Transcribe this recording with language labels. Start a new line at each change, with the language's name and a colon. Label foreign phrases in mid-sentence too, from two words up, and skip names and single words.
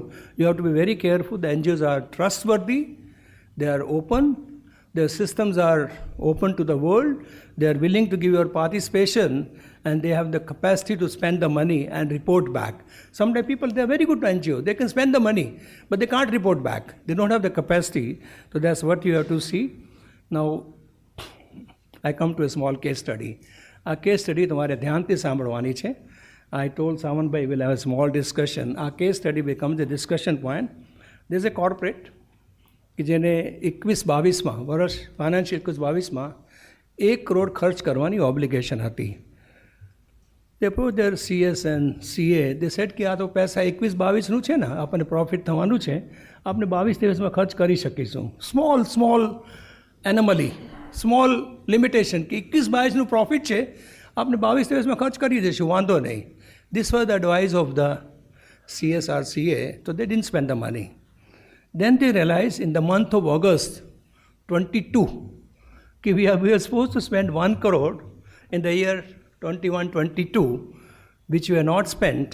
English: You have to be very careful. The NGOs are trustworthy, they are open, their systems are open to the world, they are willing to give your participation, and they have the capacity to spend the money and report back. Sometimes people, they are very good NGO, they can spend the money, but they can't report back. They don't have the capacity. So that's what you have to see. Now, I come to a small case study. A case study
Gujarati: તમારે ધ્યાનથી સાંભળવાની છે.
English: I told Samanbhai we'll have a small discussion. Our case study becomes a discussion point. There's a corporate
Gujarati: કે જેને 21-22માં વર્ષ ફાઇનાન્શિયલ 21-22માં 1 કરોડ ખર્ચ કરવાની ઓબ્લિગેશન હતી.
English: They put their CS and CA. They said
Gujarati: કે આ તો પૈસા 21-22નું છે ને, આપણને પ્રોફિટ થવાનું છે, આપણે 22 દિવસમાં ખર્ચ કરી શકીશું.
English: small anomaly, small limitation
Gujarati: કે 21-22નું પ્રોફિટ છે, આપણે 22 દિવસમાં ખર્ચ કરી દઈશું, વાંધો નહીં.
English: This was the advice of the CSR CA, so they didn't spend the money. Then they realized in the month of August 22, we are supposed to spend 1 crore in the year 21-22, which we have not spent.